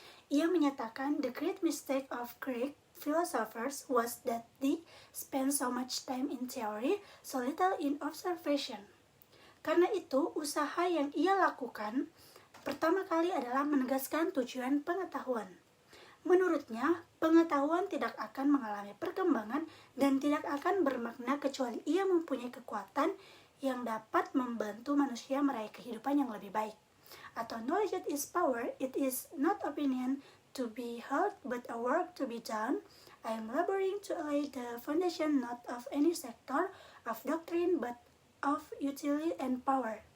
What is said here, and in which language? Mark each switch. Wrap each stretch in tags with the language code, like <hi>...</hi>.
<id>Ia menyatakan</id> <en>the great mistake of Greek philosophers was that they spend so much time in theory, so little in observation.</en> <id>Karena itu, usaha yang ia lakukan pertama kali adalah menegaskan tujuan pengetahuan. Menurutnya, pengetahuan tidak akan mengalami perkembangan dan tidak akan bermakna kecuali ia mempunyai kekuatan yang dapat membantu manusia meraih kehidupan yang lebih baik. Atau</id> <en>knowledge is power, it is not opinion to be held but a work to be done. I am laboring to lay the foundation not of any sector of doctrine but of utility and power.</en>